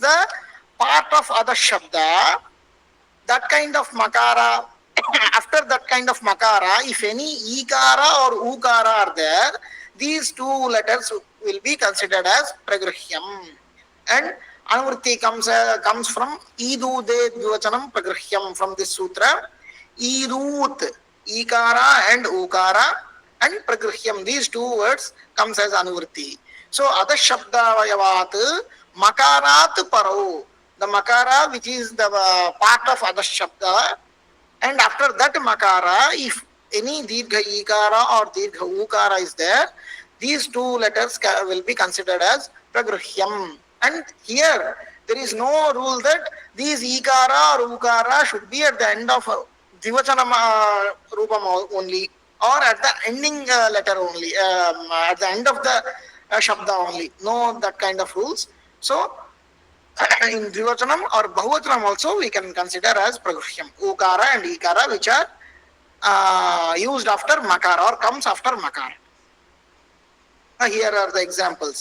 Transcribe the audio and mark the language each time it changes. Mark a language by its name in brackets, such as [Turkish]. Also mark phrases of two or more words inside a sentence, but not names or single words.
[English] the part of other shabda that kind of makara after that kind of makara if any ikara or ukara are there these two letters will be considered as pragruhyam and anuvritti comes from [Sanskrit] idude dvivachanam pragruhyam [English] from this sutra idut ikara and ukara and pragruhyam these two words comes as anuvritti so other shabda [Sanskrit] vayavat makarat paro [English] the makara which is the part of other shabda and after that makara if any [Sanskrit] dirgha ikara [English] or [Sanskrit] dirgha ukara [English] is there these two letters will be considered as pragruhyam and here there is no rule that these ikara or ukara should be at the end of [Sanskrit] dvivachanam rupam [English] only or at the ending letter only at the end of the shabda only no that kind of rules so in dvivachanam or bahuvachanam also we can consider as pragruhyam ukara and ikara which are used after makara or comes after makara Here are the examples.